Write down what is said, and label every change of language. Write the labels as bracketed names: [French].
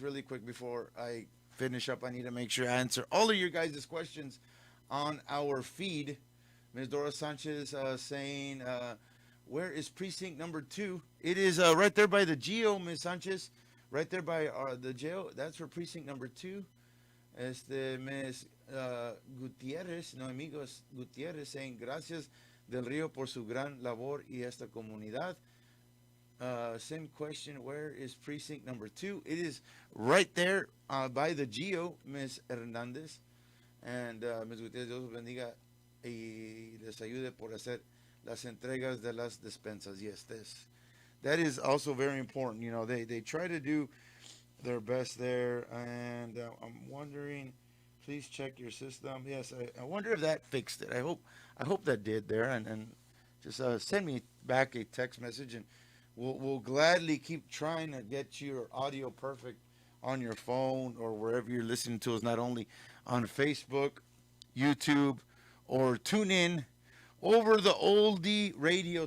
[English] Really quick before I finish up, I need to make sure I answer all of your guys' questions on our feed. Ms. Dora Sanchez saying, where is precinct number 2? It is right there by the Geo, Ms. Sanchez. Right there by the jail. That's for precinct number 2. Ms. [Spanish] Gutierrez, no amigos Gutierrez, [English] saying, [Spanish] gracias del Río por su gran labor y esta comunidad. [English] Same question, where is precinct number 2? It is right there by the Geo, Ms. Hernandez. And Ms. [Spanish] Gutierrez, Dios los bendiga y les ayude por hacer las entregas de las despensas. [English] Yes, that is also very important. You know, they try to do their best there. And I'm wondering, please check your system. Yes, I wonder if that fixed it. I hope that did there. And just send me back a text message, and we'll gladly keep trying to get your audio perfect on your phone or wherever you're listening to us, not only on Facebook, YouTube, or tune in over the oldie radio.